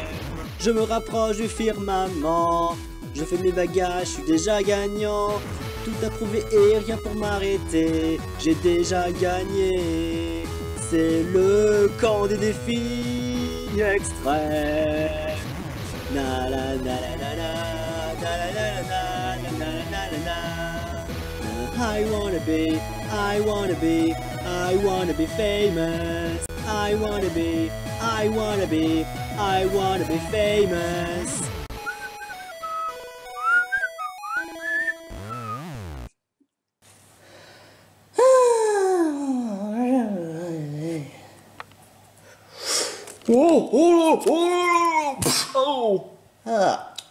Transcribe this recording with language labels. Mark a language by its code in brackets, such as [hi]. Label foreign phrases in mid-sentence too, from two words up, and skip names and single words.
[fr] Je me rapproche du firmament. Je fais mes bagages, je suis déjà gagnant. Tout à prouver et rien pour m'arrêter. J'ai déjà gagné. C'est le camp des défis extrêmes. Na la na la na na na la la na na na na na na. [en] I wanna be famous. I wanna be famous. Oh, oh, oh, oh. Ah.